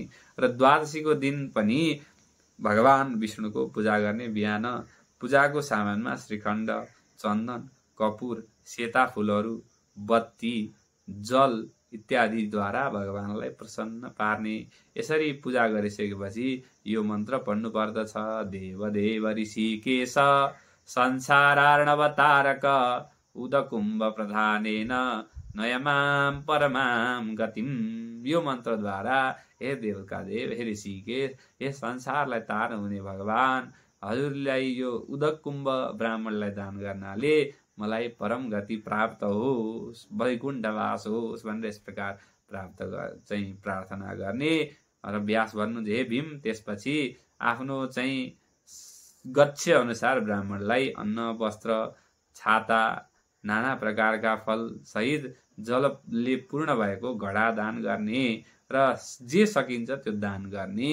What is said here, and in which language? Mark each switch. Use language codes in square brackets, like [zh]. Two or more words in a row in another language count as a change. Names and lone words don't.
[ne] र द्वादशीको दिन पनि भगवान विष्णुको पूजा गर्ने। बिहान पूजाको सामानमा श्रीखण्ड, चन्दन, कपुर, सेता फुलहरू, बत्ती, जल इत्यादिद्वारा भगवानलाई प्रसन्न पार्ने। यसरी पूजा गरिसकेपछि यो मन्त्र पढ्नु पर्दछ। [sa] देव देव ऋषिकेश संसारार्णवतारक उदकुम्भ प्रधानेन नयमाम परमाम गतिम। [ne] यो मन्त्रद्वारा हे देवका देव, हे ऋषिकेश, हे संसारलाई तार्नुहुने भगवान, हजुरलाई यो उदकुम्भ ब्राह्मणलाई दान गर्नाले मलाई परम गति प्राप्त होस्, वैकुण्ठवास होस् भनेर यस प्रकार प्राप्त चाहिँ प्रार्थना गर्ने। र व्यास भन्नुहुन्छ, हे भीम, त्यसपछि आफ्नो चाहिँ गच्छ अनुसार ब्राह्मणलाई अन्न, वस्त्र, छाता, नाना प्रकारका फल सहित जलले पूर्ण भएको घडा दान गर्ने र जे सकिन्छ त्यो दान गर्ने।